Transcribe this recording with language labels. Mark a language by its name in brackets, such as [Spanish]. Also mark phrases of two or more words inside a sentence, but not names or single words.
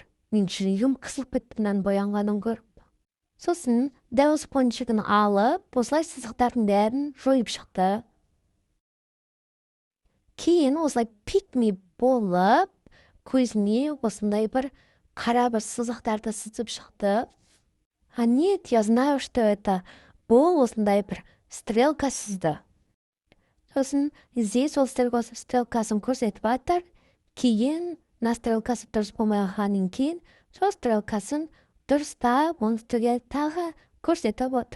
[Kazakh] Мен жүрегім қысылып кеттімнен боянғанын көріп. Сосын дәу спонжигін алып, осылай сызықтардың бәрін жойып шықты. Кейін осылай пикми болып, көзіне осындай бір қара бір сызықтарды сызып шықты. [Russian] нет, я знаю, что это. [Kazakh] Бұл осындай бір стрелка сызды. Сосын здесь ол стрелкасын көрсетіп жатыр. Кейін мына стрелкасы дұрыс болмағаннан кейін сол стрелкасын дұрыстап оның үстіге тағы көрсетіп отыр.